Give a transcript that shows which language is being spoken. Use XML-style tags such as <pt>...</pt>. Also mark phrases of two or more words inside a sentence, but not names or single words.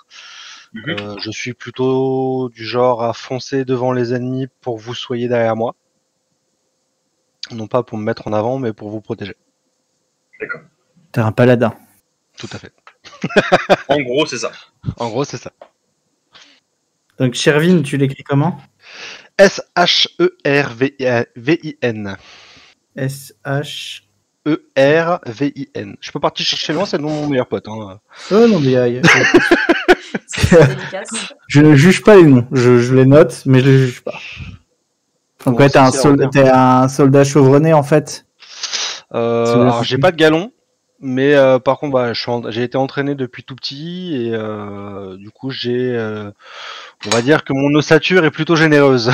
<fr>Je suis plutôt du genre à foncer devant les ennemis pour que vous soyez derrière moi. Non pas pour me mettre en avant, mais pour vous protéger. D'accord. T'es un paladin. Tout à fait. En gros, c'est ça. En gros, c'est ça. Donc, Shervin, tu l'écris comment? S-H-E-R-V-I-N. S-H-E-R-V-I-N. Je peux partir chercher loin, c'est le nom de mon meilleur pote. Hein. Oh non, mais je ne juge pas les noms. Je les note, mais je les juge pas. Donc, ouais, t'es un soldat chevronné, en fait. Alors, j'ai pas de galon. Mais par contre, j'ai été entraîné depuis tout petit et du coup, on va dire que mon ossature est plutôt généreuse.</fr>